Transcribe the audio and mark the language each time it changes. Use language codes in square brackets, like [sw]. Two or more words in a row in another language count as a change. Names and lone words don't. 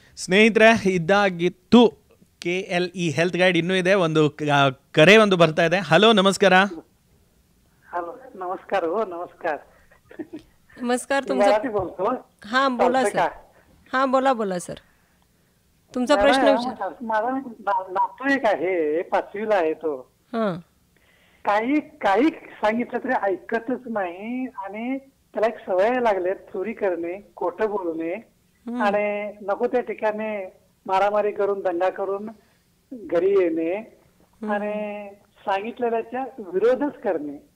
[kn] ಸ್ನೇಹಿತರೆ, ಇದಾಗಿತ್ತು KLE ಹೆಲ್ತ್ ಗೈಡ್. ಇನ್ನೂ ಇದೆ, ಒಂದು ಕರೆ ಒಂದು ಬರ್ತಾ ಇದೆ. ಹಲೋ, ನಮಸ್ಕಾರ. [mr] हॅलो, नमस्कार. हो, नमस्कार. नमस्कार. मी तुमचा मराठी बोलतो. हां बोला चालतंय सर. का? हां बोला सर. तुमचा प्रश्न विचार. माझा नातू एक आहे, 5वीला आहे तो. हां काही काही सांगितलं तरी ऐकतच नाही आणि त्याला एक सवय लागले चोरी करणे, खोटं बोलणे आणि नको त्या ठिकाणी मारामारी करून दंगा करून घरी येणे आणि सांगितलेल्याच्या विरोधच करणे.